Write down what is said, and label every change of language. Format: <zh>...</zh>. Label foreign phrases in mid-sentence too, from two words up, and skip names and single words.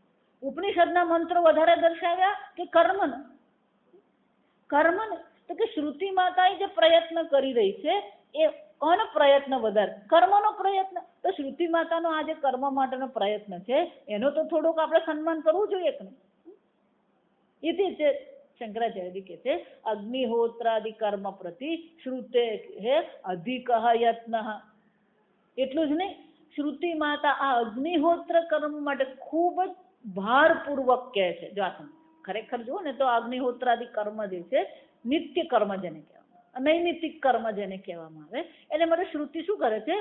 <gu>ઉપનિષદના મંત્રો વધારે દર્શાવ્યા કે કર્મને? કર્મને. તો કે શ્રુતિ માતા જે પ્રયત્ન કરી રહી છે એ કોનો પ્રયત્ન વધારે? કર્મનો પ્રયત્ન. તો શ્રુતિ માતાનો આ જે કર્મ માટેનો પ્રયત્ન છે એનો તો થોડુંક આપણે સન્માન કરવું જોઈએ કે નહીં?</gu> <sa>इति चेत्</sa> <hi>शंकराचार्य कहते हैं अग्निहोत्रादि कर्म प्रति श्रुते है अधिक यत्न.</hi> <gu>એટલું જ નહીં, શ્રુતિ માતા આ અગ્નિહોત્ર કર્મ માટે ખૂબ જ ભારપૂર્વક કહે છે. જો આ ખરેખર જુઓ ને તો અગ્નિહોત્રાદિ કર્મ જે છે નિત્ય કર્મ જેને કહેવામાં, નૈમિતિક કર્મ જેને કહેવામાં આવે, એને માટે શ્રુતિ શું કરે છે?</gu>